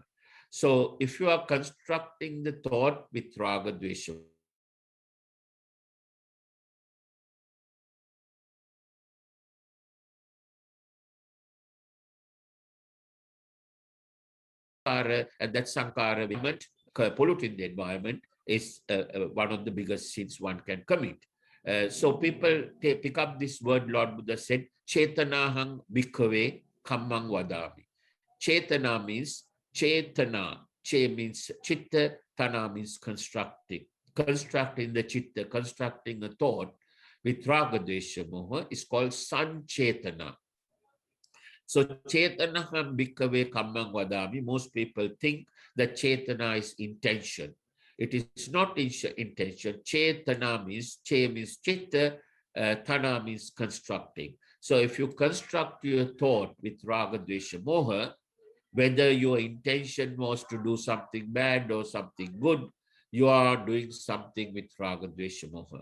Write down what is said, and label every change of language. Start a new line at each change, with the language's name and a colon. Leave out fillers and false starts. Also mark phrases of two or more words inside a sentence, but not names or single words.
English: So if you are constructing the thought with
Sanskrit: raga, dvesha,
English: and that sankara polluting the environment is one of the biggest sins one can commit. So people pick up this word. Lord Buddha said,
Pali: Chetanahang bhikkhave kammang vadami.
English: Chetana means chetana. Che means chitta, tana means constructing. Constructing the chitta, constructing a thought with
Sanskrit: raga, dvesha, moha
English: is called sanchetana.
Pali: So chetana bhikkhave kammang vadami.
English: Most people think that chetana is intention. It is not intention. Chetana means, che means chitta, tana means constructing. So if you construct your thought with
Sanskrit: raga, dvesha, moha,
English: whether your intention was to do something bad or something good, you are doing something with
Sanskrit: raga, dvesha, moha.